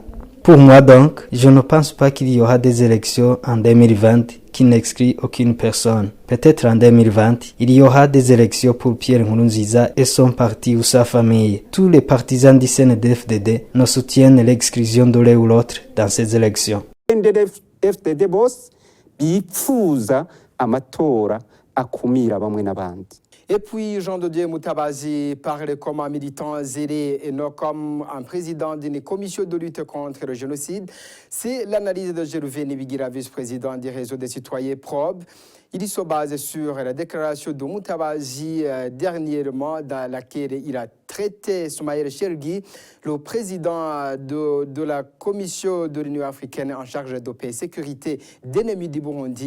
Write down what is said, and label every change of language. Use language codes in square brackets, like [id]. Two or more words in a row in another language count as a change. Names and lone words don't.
[fr] Pour moi donc, je ne pense pas qu'il y aura des élections en 2020 qui n'excluent aucune personne. Peut-être en 2020, il y aura des élections pour Pierre Nkurunziza et son parti ou sa famille. Tous les partisans du CNDD-FDD ne soutiennent l'exclusion de l'un ou l'autre dans ces élections. [rn] CNDD-FDD bose bipfuza amatora akumira bamwe n'abandi. [fr] Et puis, Jean de Dieu Moutabazi parle comme un militant zélé et non comme un président d'une commission de lutte contre le génocide. C'est l'analyse de Gervais Nibigira, vice-président du réseau des citoyens PROB. Il se base sur la déclaration de Moutabazi dernièrement dans laquelle il a traité Soumaïl Chergui, le président de la commission de l'Union africaine en charge de paix et sécurité d'ennemis du Burundi.